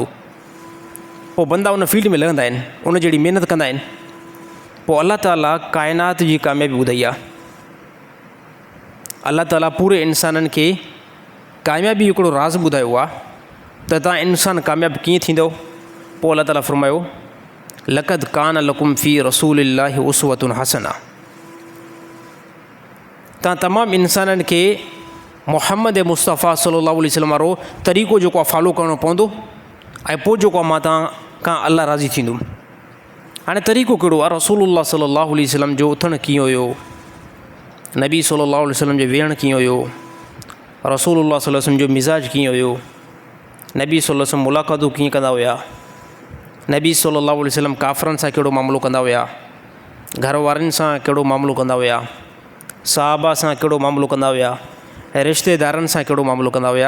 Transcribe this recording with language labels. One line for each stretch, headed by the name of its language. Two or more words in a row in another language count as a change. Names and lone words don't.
Sindhi: पोइ बंदा उन फील्ड में लॻंदा आहिनि, उन जहिड़ी महिनत कंदा आहिनि। पोइ अल्लाह ताला काइनात जी कामयाबी ॿुधाई आहे। अल्लाह ताला पूरे इंसाननि खे कामयाबी हिकिड़ो राज़ ॿुधायो आहे त तव्हां इंसानु कामयाबु कीअं थींदव। पोइ अल्लाह ताला फरमायो
Arabic: لقد كان لكم في رسول الله أسوة حسنة.
Sindhi: तव्हां तमामु इंसाननि खे मुहम्मद मुस्तफ़ा
Arabic: صلى الله عليه وسلم
Sindhi: वारो तरीक़ो जेको आहे फॉलो करिणो पवंदो, ऐं पोइ जेको आहे मां तव्हां खां अल्लाह राज़ी थींदुमि। हाणे तरीक़ो कहिड़ो आहे? रसूलुल्लाह
Arabic: صلى الله عليه وسلم
Sindhi: जो उथणु कीअं हुयो, नबी
Arabic: صلى الله عليه وسلم
Sindhi: जो वेहणु कीअं हुयो, रसूलुल्लाह
Arabic: صلى الله عليه وسلم
Sindhi: जो मिज़ाज कीअं हुयो, नबी
Arabic: صلى الله عليه وسلم
Sindhi: मुलाक़ातूं कीअं कंदा हुया, नबी
Arabic: صلى الله عليه وسلم
Sindhi: काफ़रनि सां कहिड़ो मामिलो कंदा हुया, घर वारनि सां कहिड़ो मामिलो कंदा हुया, सहाबा सां कहिड़ो मामिलो कंदा हुया, रिश्तेदारनि सां कहिड़ो मामिलो कंदा हुया।